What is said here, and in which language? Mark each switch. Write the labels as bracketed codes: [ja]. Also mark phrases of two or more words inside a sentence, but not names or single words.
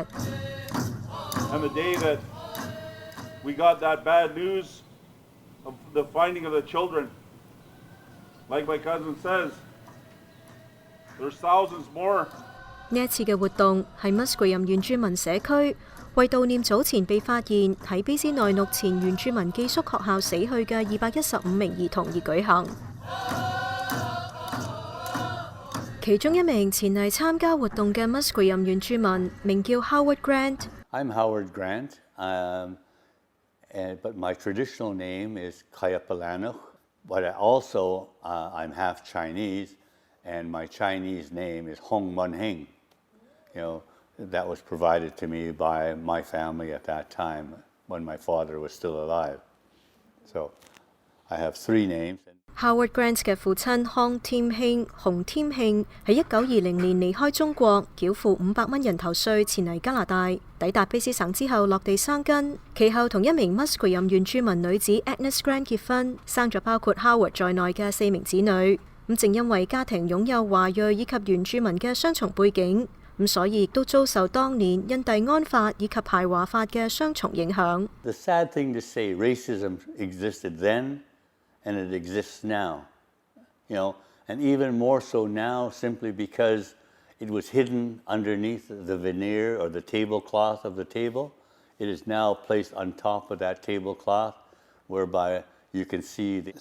[en] And the day that we got that bad news of the finding of the children, like my cousin says, there's thousands more. [yue] 呢一次嘅活動係 Musqueam 原住民社區為悼念早前被發現喺卑斯內陸前原住民寄宿學校死去嘅215名兒童而舉行。其中一名前嚟參加活動嘅 Musqueam 原住民名叫 Howard Grant。I'm [en] Howard Grant, but my traditional name is Kayapalanoch. But I'm half Chinese, and my Chinese name is Hong Munhing. That was provided to me by my family at that time when my father was still alive. So I have three names. [yue] Howard Grant 嘅父親康添興洪添興喺1920年離開中國，繳付500蚊人頭稅前嚟加拿大，抵達卑斯省之後落地生根，其後同一名 Musqueam 原住民女子 Agnes Grant 結婚，生咗包括 Howard 在內嘅4名子女。正因為家庭擁有華裔以及原住民嘅雙重背景，所以亦都遭受當年印第安法以及排華法嘅雙重影響。 [en] The sad thing to say, racism existed then and it exists now, and even more so now simply because it was hidden underneath the veneer or the tablecloth of the table. It is now placed on top of that tablecloth whereby you can see.